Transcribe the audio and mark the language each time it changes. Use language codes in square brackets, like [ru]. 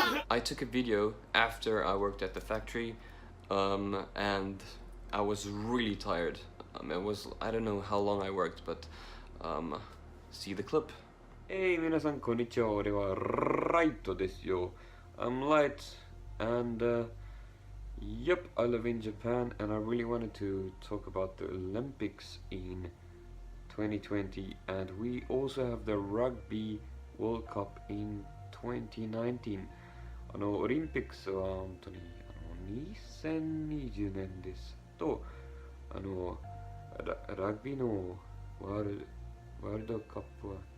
[en] I took a video after I worked at the factory, and I was really tired. I don't know how long I worked, but see the clip. Hey, [ja] 皆さんこんにちは。俺はライトですよ。 [en] I'm Light, and Yep, I live in Japan and I really wanted to talk about the Olympics in 2020, and we also have the Rugby World Cup in 2019. [ja] オリンピックスは本当に2020年ですと、ラグビーのワールドカップは